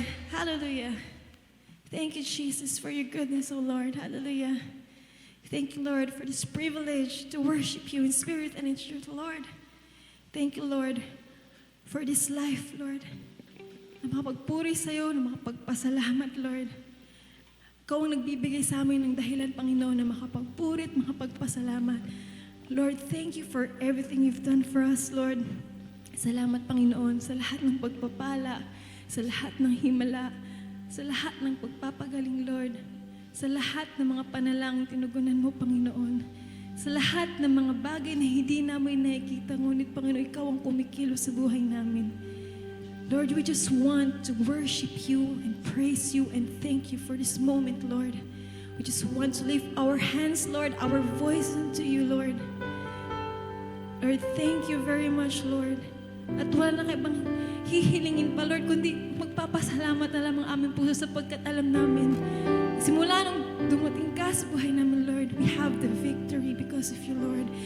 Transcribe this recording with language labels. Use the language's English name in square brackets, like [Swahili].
[English] Hallelujah. Thank you, Jesus, for your goodness, O Lord. Hallelujah. Thank you, Lord, for this privilege to worship you in spirit and in truth, Lord. Thank you, Lord, for this life, Lord. [Filipino] Na makapagpuri sa'yo, na makapagpasalamat, Lord. Ikaw ang nagbibigay sa amin ng dahilan, Panginoon, na makapagpuri at makapagpasalamat. [English] Lord, thank you for everything you've done for us, Lord. [Filipino] Salamat, Panginoon, sa lahat ng pagpapala, sa lahat ng himala, sa lahat ng pagpapagaling, Lord. Sa lahat ng mga panalangin tinugunan mo, Panginoon. Sa lahat ng mga bagay na hindi namin nakikita, ngunit, Panginoon, ikaw ang kumikilos sa buhay namin. [English] Lord, we just want to worship you and praise you and thank you for this moment, Lord. We just want to lift our hands, Lord, our voice unto you, Lord. Lord, thank you very much, Lord. [Filipino] At wala na kaibang hihilingin pa, Lord, kundi magpapasalamat na lamang aming puso sapagkat alam namin, simula nung dumating ka sa buhay namin, Lord, [English] we have the victory because of you, [Filipino] Lord.